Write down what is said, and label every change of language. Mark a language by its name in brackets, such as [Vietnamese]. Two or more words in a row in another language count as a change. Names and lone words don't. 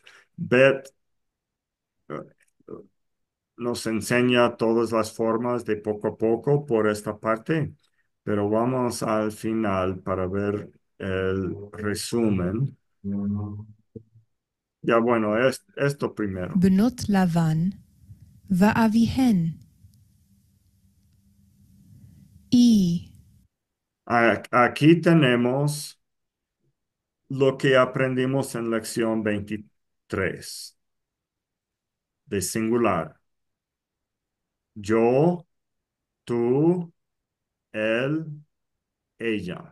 [Spanish] Beth nos enseña todas las formas de poco a poco por esta parte, pero vamos al final para ver el resumen. Ya bueno, esto primero. [Hebrew] בנות לבן ואביהן. [Spanish] Y Aquí tenemos lo que aprendimos en lección 23 de singular. Yo, tú, él, ella.